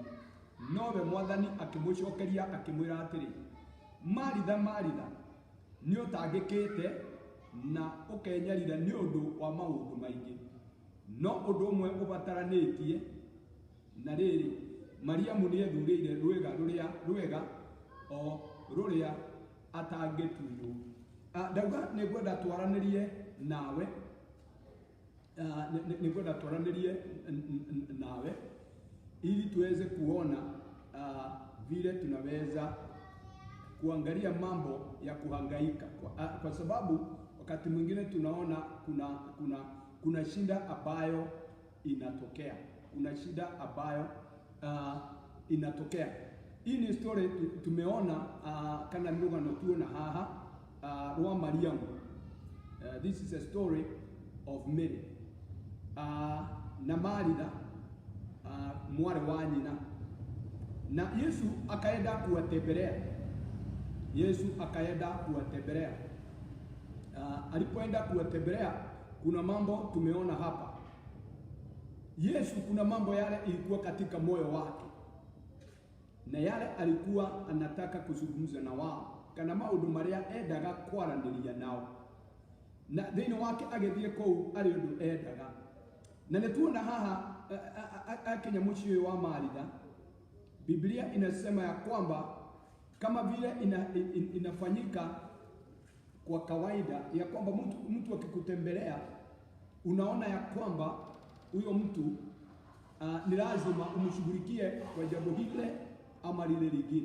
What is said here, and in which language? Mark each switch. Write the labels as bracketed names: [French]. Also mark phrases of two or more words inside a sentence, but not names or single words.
[Kikuyu] Nowe Mwathani akĩmũcokeria akĩmwĩra atĩrĩ, Maritha, Maritha, nĩũtangĩkĩte na ũkenyarira nĩ ũndũ wa maũndũ maingĩ, no ũndũ ũmwe ũbataranĩtie, na rĩrĩ Mariamu nĩethurĩire rwega o rũrĩa atangĩtunywo. Ndauga nĩngwenda twaranĩrie nawe [Swahili] ili tuweze kuona vile tunaweza kuangalia mambo ya kuhangaika, kwa sababu wakati mwingine tunaona kuna shida ambayo inatokea, inatokea. Hii ni story tumeona [Kikuyu] kana nirugano tuona haha rwa Mariamu. [English] This is a story of Mary na Maritha [Kikuyu] mwarĩ wa nyina, [Swahili] na Yesu akaenda kuwatembelea. Alipoenda kuwatembelea, kuna mambo tumeona hapa. Yesu kuna mambo yale ilikuwa katika moyo wake, na yale alikuwa anataka kuzungumza na wao, [Kikuyu] kana maũndũ marĩa endaga kwaranĩria nao, na thĩinĩ wake agĩthiĩ kũu arĩ ũndũ endaga. Na nĩtuona haha akinya mũciĩ wa Maritha, [Swahili] Biblia inasema ya kwamba kama vile inafanyika kwa kawaida, ya kwamba mtu akikutembelea unaona ya kwamba huyo mtu ni lazima umshughulikie kwa jambo hile ama lile lingine.